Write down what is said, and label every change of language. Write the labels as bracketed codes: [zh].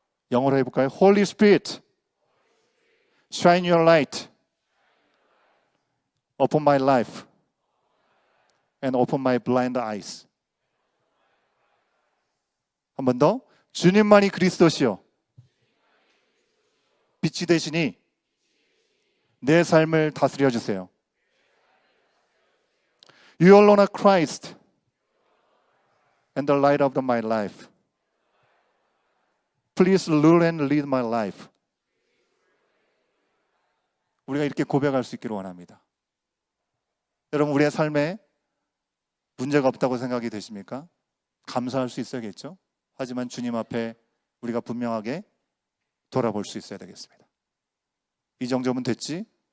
[ko] 영어로 해볼까요? [en] Holy Spirit, shine your light upon my life and upon my blind eyes. [ko] 한 번 더. 주님만이 그리스도시요 빛이 되시니 내 삶을 다스려 주세요. [en] You alone are Christ and the light of my life. Please rule and lead my life. [ko] 우리가 이렇게 고백할 수 있기를 원합니다. 여러분, 우리의 삶에 문제가 없다고 생각이 되십니까? 감사할 수 있어야겠죠? 하지만 주님 앞에 우리가 분명하게 돌아볼 수 있어야 되겠습니다. 이 정도면 됐지?